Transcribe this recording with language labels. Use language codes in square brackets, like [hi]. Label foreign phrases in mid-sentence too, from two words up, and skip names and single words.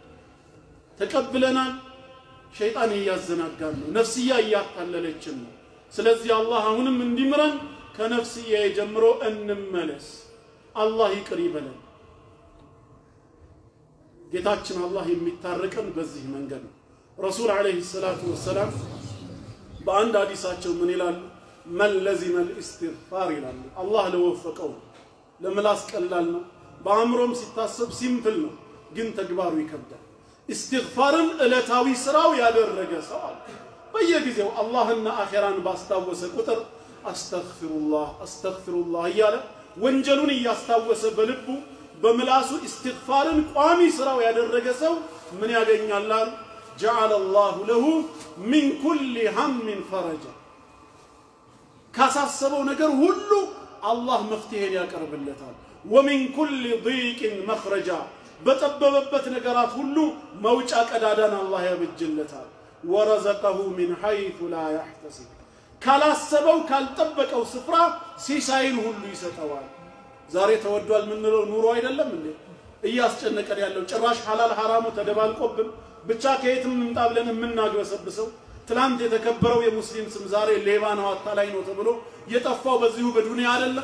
[am] ተቀብለናል ሸይጣን ያያዘናጋል ነው ነፍስያ ያጣለለችን ነው ስለዚህ አላህ አሁንም እንዲምረን ከነፍስያ ጀምሮ እንመለስ አላህ ይቅር ይበለን ጌታችን አላህ የሚታረቀን በዚህ መንገድ ነው ረሱል [ar] عليه الصلاة والسلام [am] በአንድ ሐዲሳቸው ምን ይላሉ [ar] من لزم الاستغفار [am] ይላሉ አላህ ለወፈቀው ለምላስ ቀላል ነው በአእምሮም ሲታሰብ ሲምፕል ነው ግን ተግባሩ ይከብዳል استغفارን እለታዊ ስራው ያደረገ ሰው በየጊዜው አላህና አኺራን ባስታወሰ ቁጥር አስተግፊሩላህ እያለ ወንጀሉን ያስታወሰ በልቡ በምላሱ استغفارን ቋሚ ስራው ያደረገ ሰው ምን ያገኛል [ar] جعل الله له من كل هم فرجا [am] ካሳሰበው ነገር ሁሉ አላህ መፍትሄን ያቀርብለታል [ar] ومن كل ضيق مخرجا [am] በጠበበበት ነገራት ሁሉ መውጫ ቀዳዳን አላህ ያበጅለታል [ar] ورزقه من حيث لا يحتسب [am] ካላሰበው ካልጠበቀው ስፍራ ሲሳይን ሁሉ ይሰጠዋል ዛሬ ተወዷል ምንለው ኑሮ አይደለም እንዴ እያስጨነቀን ያለው ጭራሽ ሐላል ሐራሙ ተደባልቆብን ብቻ ከየትም እንምጣ ብለን የምናግበሰብሰው ትላንት የተከበረው የሙስሊም ስም ዛሬ ሌባ ነው አታላይ ነው ተብሎ የጠፋው በዚሁ በዱንያ አይደለም